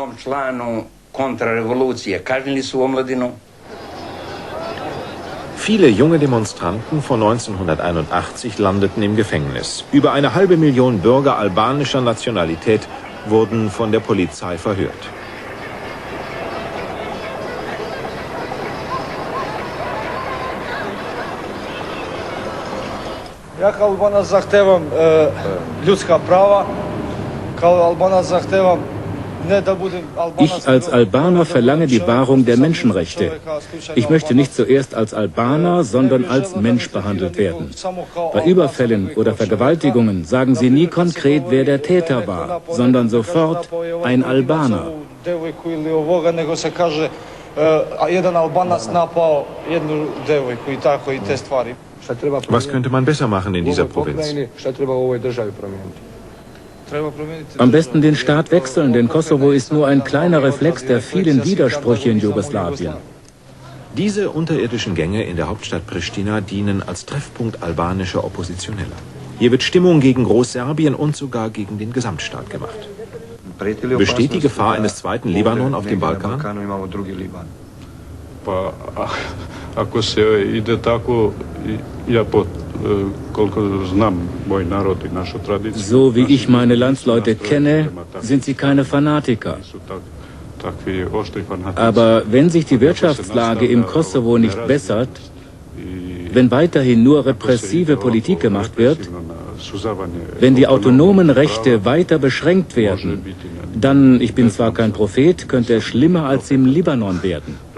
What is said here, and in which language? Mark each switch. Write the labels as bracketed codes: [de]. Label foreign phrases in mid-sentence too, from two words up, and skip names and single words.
[de] Viele junge Demonstranten von 1981 landeten im Gefängnis. Über 500.000 Bürger albanischer Nationalität wurden von der Polizei verhört. [sr] Ja kao Albanac zahtevam ljudska prava, kao Albanac zahtevam ne da budem Albanac. [de] Ich als Albaner verlange die Wahrung der Menschenrechte. Ich möchte nicht zuerst als Albaner, sondern als Mensch behandelt werden. Bei Überfällen oder Vergewaltigungen sagen sie nie konkret, wer der Täter war, sondern sofort ein Albaner. [sr] Jedan Albanac napao jednu devojku i tako i te stvari. [de] Was könnte man besser machen in dieser Provinz? Am besten den Staat wechseln, denn Kosovo ist nur ein kleiner Reflex der vielen Widersprüche in Jugoslawien. Diese unterirdischen Gänge in der Hauptstadt Pristina dienen als Treffpunkt albanischer Oppositioneller. Hier wird Stimmung gegen Großserbien und sogar gegen den Gesamtstaat gemacht. Besteht die Gefahr eines zweiten Libanon auf dem Balkan? [sr] Ako se ide tako, ja koliko znam moj narod i našu tradiciju. [de] So wie ich meine Landsleute kenne, sind sie keine Fanatiker. Aber wenn sich die Wirtschaftslage im Kosovo nicht bessert, wenn weiterhin nur repressive Politik gemacht wird, Wenn die autonomen Rechte weiter beschränkt werden, dann, ich bin zwar kein Prophet, könnte es schlimmer als im Libanon werden.